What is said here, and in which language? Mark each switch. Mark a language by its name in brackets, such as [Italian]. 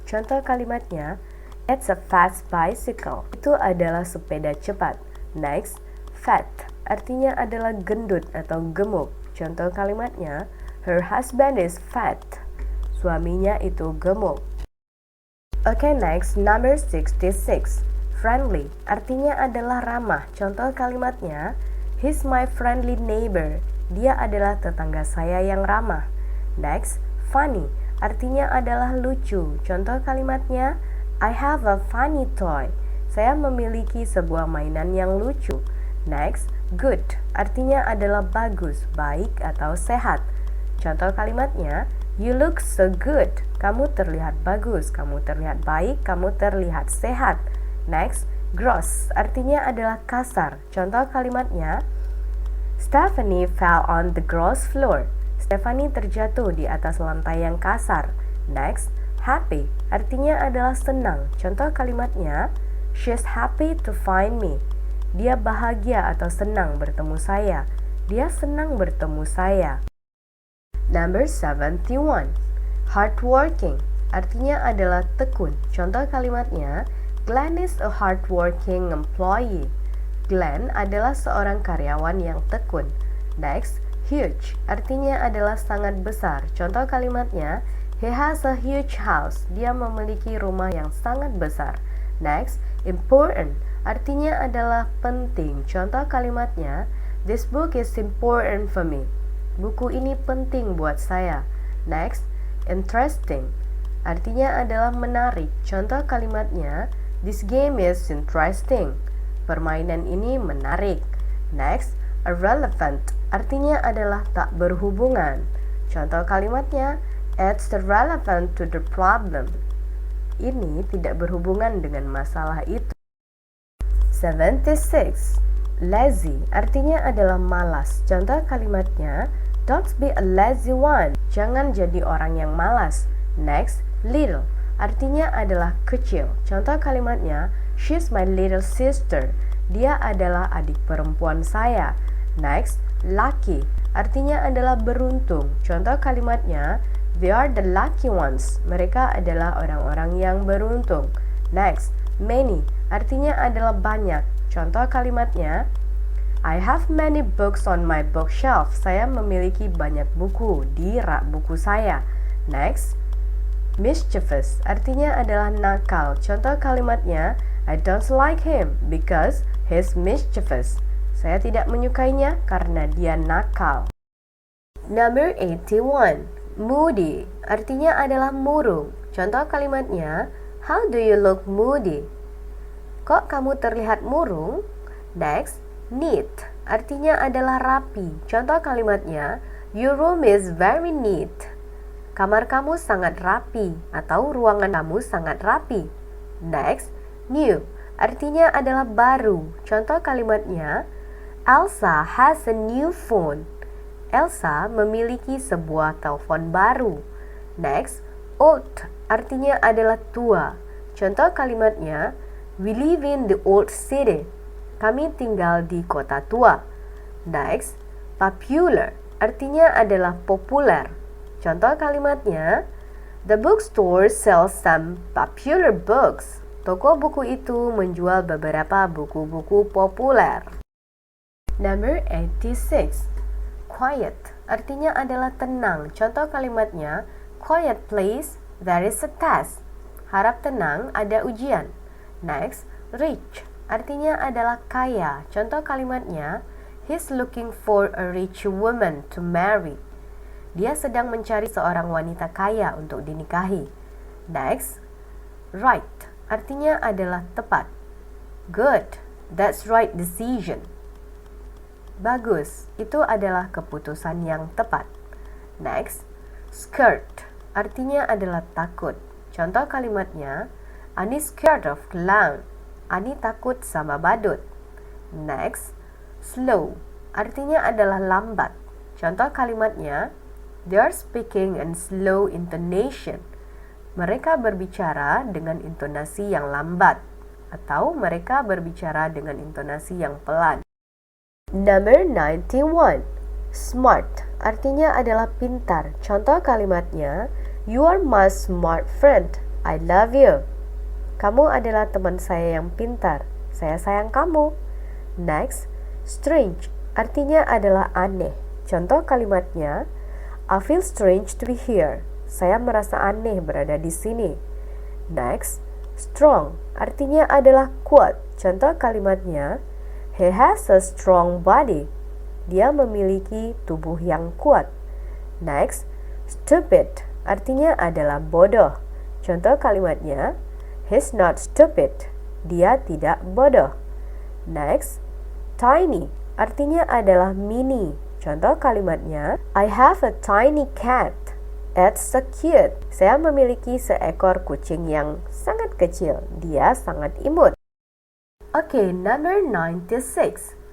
[Indonesian] Contoh kalimatnya, [English] it's a fast bicycle. [Indonesian] Itu adalah sepeda cepat. Next, fat artinya adalah gendut atau gemuk. Contoh kalimatnya, [English] her husband is fat. [Indonesian] Suaminya itu gemuk. [English] Okay, next, number 66. [Indonesian] Friendly artinya adalah ramah. Contoh kalimatnya, [English] he's my friendly neighbor. [Indonesian] Dia adalah tetangga saya yang ramah. Next, funny artinya adalah lucu. Contoh kalimatnya, [English] I have a funny toy. [Indonesian] Saya memiliki sebuah mainan yang lucu. Next, good artinya adalah bagus, baik atau sehat. Contoh kalimatnya, [English] you look so good. [Indonesian] Kamu terlihat bagus, kamu terlihat baik, kamu terlihat sehat. [English] Next, gross [Indonesian] artinya adalah kasar. Contoh kalimatnya, [English] Stephanie fell on the gross floor. [Indonesian] Stephanie terjatuh di atas lantai yang kasar. Next, happy artinya adalah senang. Contoh kalimatnya, [English] she's happy to find me. [Indonesian] Dia bahagia atau senang bertemu saya. Dia senang bertemu saya. Number 71. Hardworking artinya adalah tekun. Contoh kalimatnya, [English] Glenn is a hardworking employee. [Indonesian] Glenn adalah seorang karyawan yang tekun. Next, huge artinya adalah sangat besar. Contoh kalimatnya, [English] He has a huge house. [Indonesian] Dia memiliki rumah yang sangat besar. Next, important artinya adalah penting. Contoh kalimatnya, [English] this book is important for me. [Indonesian] Buku ini penting buat saya. Next, interesting artinya adalah menarik. Contoh kalimatnya, [English] this game is interesting. [Indonesian] Permainan ini menarik. Next, irrelevant artinya adalah tak berhubungan. Contoh kalimatnya, [English] it's irrelevant to the problem. [Indonesian] Ini tidak berhubungan dengan masalah itu. 76. Lazy artinya adalah malas. Contoh kalimatnya, [English] don't be a lazy one. [Indonesian] Jangan jadi orang yang malas. Next, little artinya adalah kecil. Contoh kalimatnya, [English] she's my little sister. [Indonesian] Dia adalah adik perempuan saya. Next, lucky artinya adalah beruntung. Contoh kalimatnya, [English] they are the lucky ones. [Indonesian] Mereka adalah orang-orang yang beruntung. Next, many artinya adalah banyak. Contoh kalimatnya, [English] I have many books on my bookshelf. [Indonesian] Saya memiliki banyak buku di rak buku saya. Next, mischievous artinya adalah nakal. Contoh kalimatnya, [English] I don't like him because he's mischievous. [Indonesian] Saya tidak menyukainya karena dia nakal. Number 81. Moody artinya adalah murung. Contoh kalimatnya, [English] how do you look moody? [Indonesian] Kok kamu terlihat murung? Next, neat artinya adalah rapi. Contoh kalimatnya, [English] your room is very neat. [Indonesian] Kamar kamu sangat rapi atau ruangan kamu sangat rapi. Next, new artinya adalah baru. Contoh kalimatnya, [English] Elsa has a new phone. [Indonesian] Elsa memiliki sebuah telepon baru. Next, old artinya adalah tua. Contoh kalimatnya, [English] we live in the old city. [Indonesian] Kami tinggal di kota tua. Next, popular artinya adalah populer. Contoh kalimatnya, [English] the bookstore sells some popular books. [Indonesian] Toko buku itu menjual beberapa buku-buku populer. Number 86. Quiet artinya adalah tenang. Contoh kalimatnya, [English] quiet please, there is a test. [Indonesian] Harap tenang, ada ujian. Next, rich artinya adalah kaya. Contoh kalimatnya, [English] he's looking for a rich woman to marry. [Indonesian] Dia sedang mencari seorang wanita kaya untuk dinikahi. Next, right artinya adalah tepat. [English] Good, that's right decision. [Indonesian] Bagus, itu adalah keputusan yang tepat. Next, scared artinya adalah takut. Contoh kalimatnya, [English] Ani scared of clown. [Indonesian] Ani takut sama badut. Next, slow artinya adalah lambat. Contoh kalimatnya, [English] they are speaking in slow intonation. [Indonesian] Mereka berbicara dengan intonasi yang lambat, atau mereka berbicara dengan intonasi yang pelan. Number 91. Smart artinya adalah pintar. Contoh kalimatnya, [English] you are my smart friend. I love you. [Indonesian] Kamu adalah teman saya yang pintar. Saya sayang kamu. Next, strange artinya adalah aneh. Contoh kalimatnya, [English] I feel strange to be here. [Indonesian] Saya merasa aneh berada di sini. Next, strong artinya adalah kuat. Contoh kalimatnya, [English] he has a strong body. [Indonesian] Dia memiliki tubuh yang kuat. Next, stupid artinya adalah bodoh. Contoh kalimatnya, [English] he's not stupid. [Indonesian] Dia tidak bodoh. Next, tiny artinya adalah mini. Contoh kalimatnya, [English] I have a tiny cat. It's so cute. [Indonesian] Saya memiliki seekor kucing yang sangat kecil. Dia sangat imut. Oke, number 96.